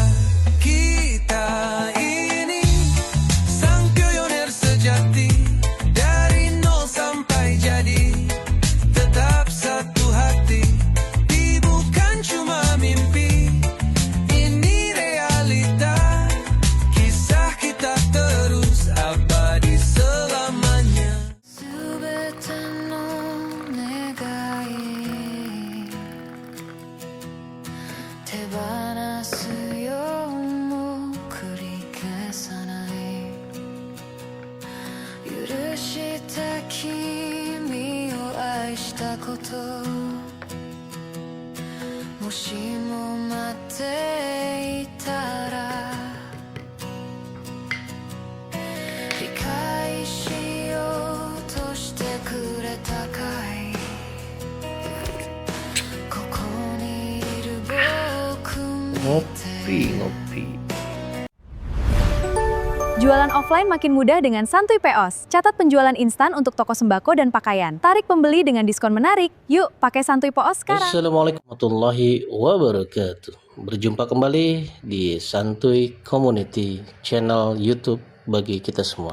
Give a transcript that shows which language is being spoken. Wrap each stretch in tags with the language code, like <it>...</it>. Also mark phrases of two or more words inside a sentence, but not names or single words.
<id>Kita ini sang pionir sejati, dari nol sampai jadi. Tetap satu hati, ini bukan cuma mimpi, ini realita. Kisah kita terus abadi selamanya.</id> <ja>全ての願い手放すよもう繰り返さない。許した君を愛したこと、もしも待っていたら理解しようとしてくれたかい。ここにいる僕見て</ja> <id>Ngopi. Jualan offline makin mudah dengan Santuy POS. Catat penjualan instan untuk toko sembako dan pakaian. Tarik pembeli dengan diskon menarik. Yuk, pakai Santuy POS sekarang.</id> <ar>السلام عليكم ورحمة الله وبركاته.</ar> <id>Berjumpa kembali di Santuy Community channel YouTube bagi kita semua.</id>